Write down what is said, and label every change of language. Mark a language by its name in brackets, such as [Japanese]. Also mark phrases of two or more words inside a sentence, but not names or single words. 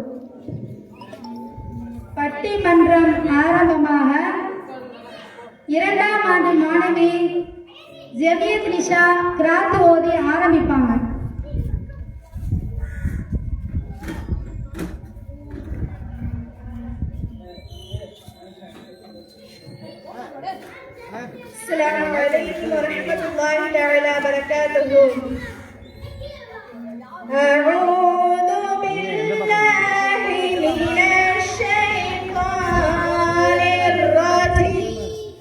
[Tamil] பட்டிமன்றம் ஆரம்பமாக 2ஆம் ஆண்டு மாணவி ஜெமியத் நிஷா கிராத் ஓதி ஆரம்பிப்பாங்க. [Arabic] السلام عليكم ورحمة الله تعالى وبركاته. أعوذ بالله من الشيطان الرجيم.